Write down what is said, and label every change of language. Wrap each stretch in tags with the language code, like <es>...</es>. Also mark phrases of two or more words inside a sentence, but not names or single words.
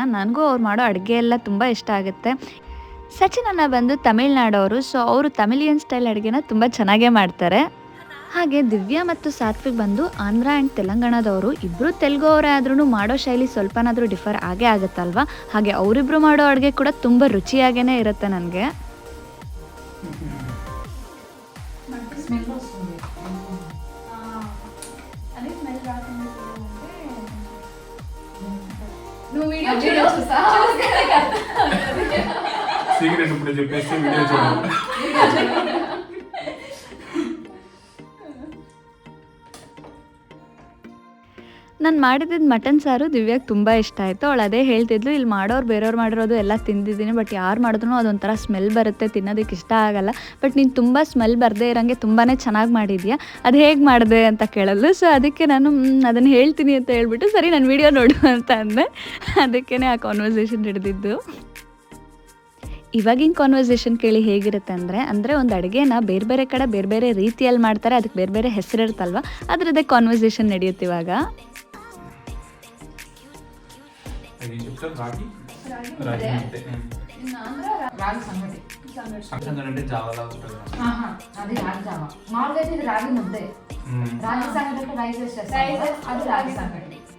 <kn>ನನಗೂ ಅವ್ರು ಮಾಡೋ ಅಡುಗೆ ಎಲ್ಲ ತುಂಬ ಇಷ್ಟ ಆಗುತ್ತೆ. ಸಚಿನ್ ಅಣ್ಣ ಬಂದು ತಮಿಳ್ನಾಡವರು, ಸೊ ಅವರು</kn> <en>Tamilian style</en> <kn>ಅಡುಗೆನ ತುಂಬ ಚೆನ್ನಾಗೇ ಮಾಡ್ತಾರೆ. ಹಾಗೆ ದಿವ್ಯಾ ಮತ್ತು ಸಾತ್ವಿಕ್ ಬಂದು ಆಂಧ್ರ ಆ್ಯಂಡ್ ತೆಲಂಗಾಣದವರು. ಇಬ್ಬರು ತೆಲುಗು ಅವರೇ ಆದ್ರೂ ಮಾಡೋ ಶೈಲಿ ಸ್ವಲ್ಪನಾದರೂ ಡಿಫರ್ ಆಗೇ ಆಗುತ್ತಲ್ವ. ಹಾಗೆ ಅವರಿಬ್ಬರು ಮಾಡೋ ಅಡುಗೆ ಕೂಡ ತುಂಬ ರುಚಿಯಾಗೇ ಇರುತ್ತೆ ನನಗೆ.</kn> <te>స్మెల్ వస్తుంది. అదే స్మెల్ రాకుండా నువ్వు వీడియో చూస్తా సీక్రెట్ ఇప్పుడు చెప్పేస్తే వీడియో చూడండి.</te> <kn>ನಾನು ಮಾಡಿದ್ದು ಮಟನ್ ಸಾರು ದಿವ್ಯಾಗೆ ತುಂಬ ಇಷ್ಟ ಆಯಿತು. ಅವಳು ಅದೇ ಹೇಳ್ತಿದ್ಲು, ಇಲ್ಲಿ ಮಾಡೋರು ಬೇರೆಯವ್ರು ಮಾಡಿರೋದು ಎಲ್ಲ ತಿಂದಿದ್ದೀನಿ, ಬಟ್ ಯಾರು ಮಾಡಿದ್ರು ಅದೊಂಥರ ಸ್ಮೆಲ್ ಬರುತ್ತೆ, ತಿನ್ನೋದಕ್ಕೆ ಇಷ್ಟ ಆಗಲ್ಲ. ಬಟ್ ನೀನು ತುಂಬ ಸ್ಮೆಲ್ ಬರದೇ ಇರೋಂಗೆ ತುಂಬಾ ಚೆನ್ನಾಗಿ ಮಾಡಿದ್ಯಾ, ಅದು ಹೇಗೆ ಮಾಡಿದೆ ಅಂತ ಕೇಳಲು. ಸೊ ಅದಕ್ಕೆ ನಾನು ಅದನ್ನು ಹೇಳ್ತೀನಿ ಅಂತ ಹೇಳ್ಬಿಟ್ಟು ಸರಿ ನಾನು ವೀಡಿಯೋ ನೋಡು ಅಂತ ಅಂದೆ. ಅದಕ್ಕೇ ಆ ಕಾನ್ವರ್ಸೇಷನ್ ಹಿಡಿದಿದ್ದು. ಇವಾಗಿನ ಕಾನ್ವರ್ಸೇಷನ್ ಕೇಳಿ ಹೇಗಿರುತ್ತೆ ಅಂದರೆ ಒಂದು ಅಡುಗೆನ ಬೇರೆ ಬೇರೆ ಕಡೆ ಬೇರೆ ಬೇರೆ ರೀತಿಯಲ್ಲಿ ಮಾಡ್ತಾರೆ, ಅದಕ್ಕೆ ಬೇರೆ ಬೇರೆ ಹೆಸರಿರುತ್ತಲ್ವ, ಅದರದ್ದೇ ಕಾನ್ವರ್ಸೇಷನ್ ನಡೆಯುತ್ತೆ ಇವಾಗ.</kn> <te>రాగి అంటే రాగి సంగటి. సంగటి అంటే జావలా ఉంటుంది. అది రాగి జావ. మామూలుగా అయితే ఇది రాగి ముద్దే. రాగి సంగటి అంటే రైస్ వేసి చేస్తారు, అది రాగి సంగటి.</te>